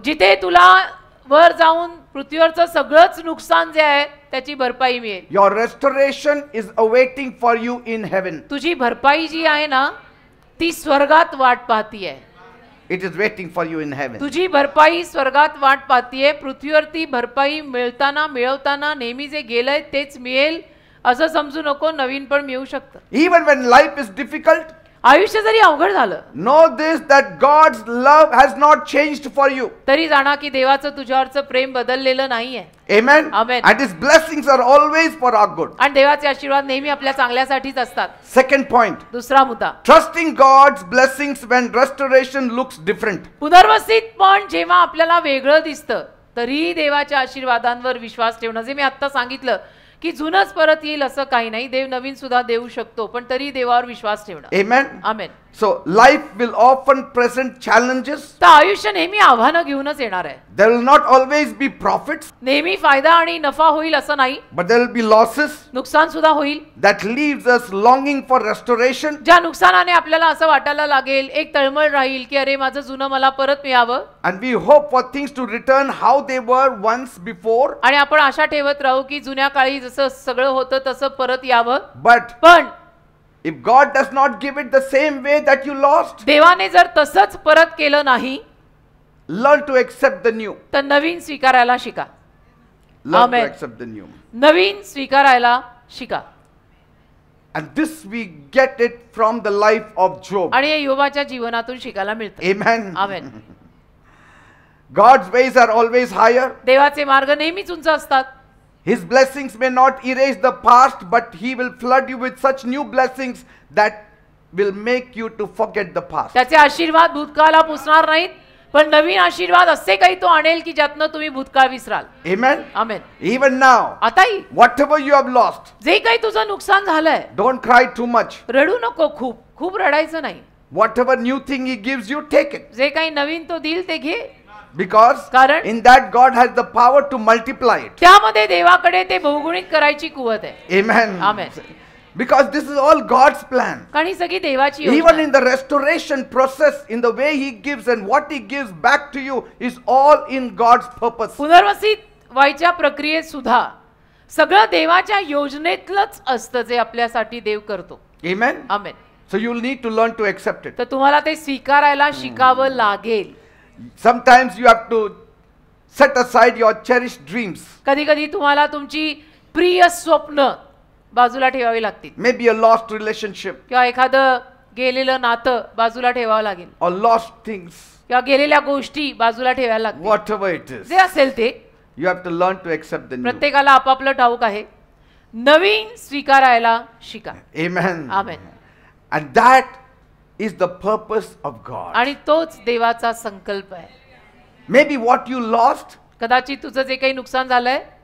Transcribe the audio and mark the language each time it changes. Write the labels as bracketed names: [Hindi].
[Marathi] जिथे तुला वर जाऊन पृथ्वीवरचं सगळंच नुकसान जे आहे त्याची भरपाई मिळेल. [English] Your restoration is awaiting for you in heaven. [Marathi] तुझी भरपाई जी आहे ना ती स्वर्गात वाट पाहतीये. [English] It is waiting for you in heaven. [Marathi] तुझी भरपाई स्वर्गात वाट पाहतीये. पृथ्वीवरती भरपाई मिळवताना नेहमी जे गेलंय तेच मिळेल असं समजू नको, नवीन पण मिळू शकतं. [English] Even when life is difficult, [Marathi] आयुष्य जरी अवघड झालं [English] know this, that God's love has not changed for you. [Marathi] तरी जाणा की देवाचं तुझ्यावरचं प्रेम बदललेलं नाहीये. [English] Amen. Amen. And His blessings are always for our good. [Marathi] आणि देवाचे आशीर्वाद नेहमी आपल्या चांगल्यासाठीच असतात. [English] Second point, [Marathi] दुसरा मुद्दा, [English] trusting God's blessings when restoration looks different. [Marathi] पुनर्वसित पण जेव्हा आपल्याला वेगळं दिसतं तरी देवाच्या आशीर्वादांवर विश्वास ठेवणं. जे मी आता सांगितलं की जुनच परत येईल असं काही नाही, देव नवीन सुद्धा देऊ शकतो, पण तरी देवावर विश्वास ठेवणं. [English] Amen. [Marathi] Amen. [English] So life will often present challenges. [Marathi] तर आयुष्य नेहमी आव्हानं घेऊनच येणार आहे. [English] There will not always be profits, [Marathi] नेहमी फायदा आणि नफा होईल असं नाही, [English] but there will be losses [Marathi] नुकसान सुद्धा होईल. [English] that leaves us longing for restoration. [Marathi] ज्या नुकसानाने आपल्याला असं वाटायला लागेल, एक तळमळ राहील की अरे माझं जुनं मला परत मिळावं, [English] And we hope for things to return how they were once before. [Marathi] आणि आपण आशा ठेवत राहू की जुन्या काळी जसं सगळं होतं तसं परत यावं. [English] But [Marathi] पण [English] if God does not give it the same way that you lost, [Marathi] देवाने जर तसंच परत केलं नाही [English] learn to accept the new. [Marathi] तर नवीन स्वीकारायला शिका. [English] Learn Amen. to accept the new. [Marathi] नवीन स्वीकारायला शिका. [English] And this we get it from the life of Job. [Marathi] आणि हे योबाच्या जीवनातून शिकायला मिळतं. [English] Amen. [Marathi] Amen. [English] God's ways are always higher. [Marathi] देवाचे मार्ग नेहमीच उंच असतात. [English] His blessings may not erase the past, but He will flood you with such new blessings that will make you to forget the past. [Marathi] त्याचे आशीर्वाद भूतकाळाला पुसणार नाहीत, पण नवीन आशीर्वाद असे काही तो आणेल की ज्यातनं तुम्ही भूतकाळ विसराल. [English] Amen. [Marathi] आमेन. [English] Even now, [Marathi] आताही [English] whatever you have lost, [Marathi] जे काही तुझं नुकसान झालंय, [English] don't cry too much. [Marathi] रडू नको, खूप खूप रडायचं नाही. [English] Whatever new thing He gives you, take it. [Marathi] जे काही नवीन तो देईल ते घे, [English] Because [Marathi] कारण [English] in that God has the power to multiply it. [Marathi] त्यामध्ये देवाकडे ते बहुगुणित करायची कुवत आहे. [English] Amen. Amen. Because this is all God's plan. [Marathi] कारण ही सगळी देवाची योजना [English] Even [Marathi] आहे. [English] in the restoration process, in the way He gives and what He gives back to you is all in God's purpose. [Marathi] पुनर्वसित व्हायच्या प्रक्रियेत सुद्धा सगळं देवाच्या योजनेतलंच असतं जे आपल्यासाठी देव करतो. [English] Amen. [Marathi] Amen. [English] So you'll need to learn to accept it. [Marathi] तर तुम्हाला ते स्वीकारायला शिकावं लागेल. [English] Sometimes you have to set aside your cherished dreams. [Marathi] कधी कधी तुम्हाला तुमची प्रिय स्वप्न बाजूला ठेवावी लागतील, [English] Maybe a lost relationship [Marathi] किंवा एखादं गेलेलं नातं बाजूला ठेवावं लागेल, [English] or lost things, [Marathi] किंवा गेलेल्या गोष्टी बाजूला ठेवायला लागतील. [English] whatever it is. [Marathi] जे असेल ते [English] You have to learn to accept the new. [Marathi] प्रत्येकाला आपापलं ठाऊक आहे. नवीन स्वीकारायला शिका. Amen. Amen. [English] And that is the purpose of God. [Marathi] आणि तोच देवाचा संकल्प आहे. [English] Maybe what you lost [Marathi] कदाचित तुझं जे काही नुकसान झालंय